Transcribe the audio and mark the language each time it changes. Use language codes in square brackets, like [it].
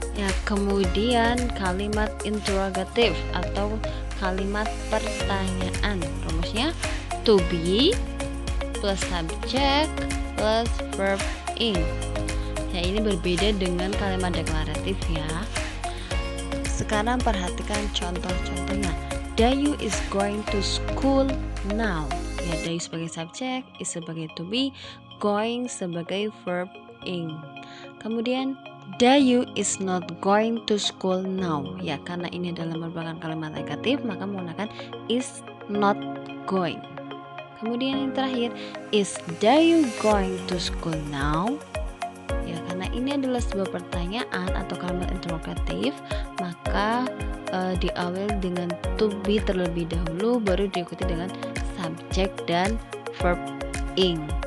[id] Ya, kemudian kalimat interrogatif atau kalimat pertanyaan. Rumusnya to be plus subject plus verb ing. Ya, ini berbeda dengan kalimat deklaratif ya. Sekarang perhatikan contoh-contohnya. [en] Dayu is going to school now. [id] Ya, Dayu sebagai subjek, is sebagai to be, going sebagai verb ing. Kemudian [en] Dayu is not going to school now. [id] Ya, karena ini adalah merupakan kalimat negatif, maka menggunakan is not going. Kemudian yang terakhir, [en] is Dayu going to school now? [id] Ya, karena ini adalah sebuah pertanyaan atau kalimat interrogatif, maka diawali dengan to be terlebih dahulu, baru diikuti dengan subjek dan verb ing.